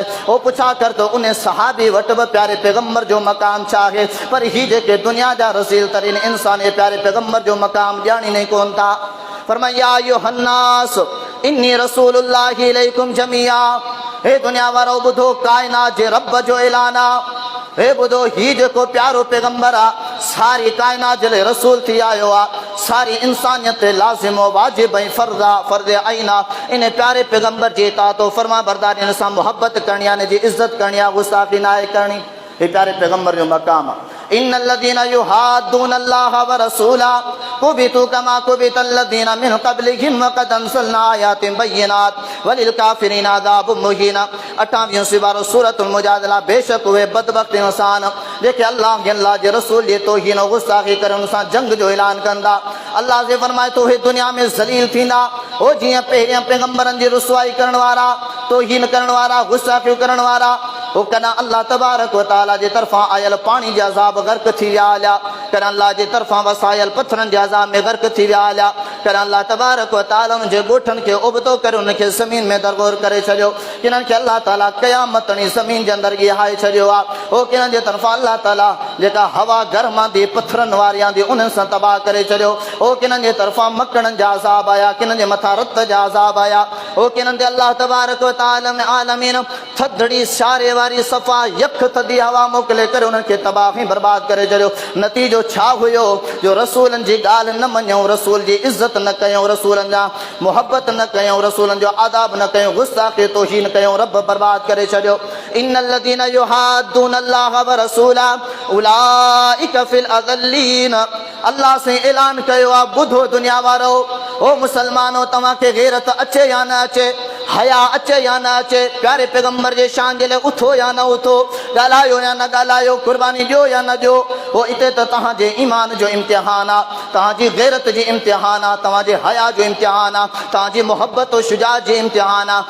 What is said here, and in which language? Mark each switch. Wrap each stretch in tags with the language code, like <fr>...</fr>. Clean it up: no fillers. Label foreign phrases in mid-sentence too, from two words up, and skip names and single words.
<sd>हो पुछा कर तो उन सहाबी वटि बि प्यारे पैगंबर जो मक़ाम छा आहे। पर ही जेके दुनिया जा रसील तरीन इंसान प्यारे पैगंबर जो मक़ाम ॼाणीनि कोन था।</sd> <ar>फरमाया يا أيها الناس إني رسول الله إليكم جميعا.</ar> <sd>हे दुनिया वारो ॿुधो, कायनात जे रब जो ऐलान आहे। हे ॿुधो, ही जेको प्यारो पैगंबर आहे सारी कायनात जे लाइ रसूल थी आयो आहे, सारी इंसानियत लाज़िम वाजिब ऐं फर्ज़ आहे, फर्ज़ ऐन आहे। इन प्यारे पैगंबर जी इताअत फरमा बरदारी, हिन सां मोहब्बत करणी आहे, हिन जी इज़त करणी आहे, गुस्ताखी न आहे करणी। हे प्यारे पैगंबर जो मक़ाम आहे।</sd> <ar>إن الذين يحادون الله ورسوله كبتوا كما كبت الذين من قبلهم وقد أنزلنا آيات بينات وللكافرين عذاب مهين.</ar> <sd>28 सिवारो सूरतुल मुजादला। बेशक उहे बदबख्त इंसान जेके अल्लाह जे रसूल जे तौहीन ऐं गुस्ताखी करे उन सां जंग जो ऐलान कंदा। अल्लाह से फरमाए तो हे दुनिया में ज़लील थींदा हो जीअं पहिरियां पैगंबरनि जी रुसवाई करण वारा, तौहीन करण वारा, गुस्ताखी करण वारा हो कॾहिं</sd> <ar>الله تبارك وتعالى</ar> <sd>जे तरफ़ां आयल पाणी जे अज़ाब गर्क थी विया हलिया, कॾहिं अल्लाह जे तरफ़ां वसायल पथरनि जे अज़ाब में गर्क थी विया हलिया, कॾहिं</sd> <ar>الله تبارك وتعالى</ar> <sd>उन जे ॻोठनि खे उबतो करे उनखे ज़मीन में दरगोर करे छॾियो। किननि खे अल्लाह ताला क़यामत ताईं ज़मीन जे अंदरि गिहाए छॾियो आहे। हो किननि जे तरफ़ां अल्लाह ताला जेका हवा गर्म आंदी पथरनि वारी आंदी उन्हनि सां तबाह करे छॾियो। हो किननि जे तरफ़ां मकड़नि जा अज़ाब आया, किननि जे मथां रत जा अज़ाब आया। हो किननि ते</sd> <ar>الله تبارك وتعالى</ar> <sd>आलमीन थधड़ी शारे वारी सफ़ा यख थधी हवा मोकिले करे उन्हनि खे तबाह ऐं बर्बाद करे छॾियो। नतीजो छा हुयो? जो रसूलनि जी ॻाल्हि न मञूं, रसूल जी इज़त न कयूं, रसूलनि जा मुहबत न कयूं, रसूलनि जो आदाब न कयूं, गुस्ताखी तौहीन कयूं, रब बर्बाद करे छॾियो।</sd> <ar>إن الذين يحادون الله ورسوله أولئك في الأذلين.</ar> <sd>अल्लाह से ऐलान कयो आहे, ॿुधो दुनिया वारो, ओ मुसलमानो तव्हांखे गैरत अचे या न अचे, हया अचे या न अचे, प्यारे पैगंबर जे शान जे लाइ उथो या न उथो, ॻाल्हायो या न ॻाल्हायो, कुर्बानी ॾियो या न ॾियो, हो हिते त तव्हांजे ईमान जो इम्तिहान आहे, तव्हांजी गैरत जी इम्तिहान आहे, तव्हांजे हया जो इम्तिहान आहे, तव्हांजी मुहबत ऐं शुजाअत जी इम्तिहान आहे।</sd>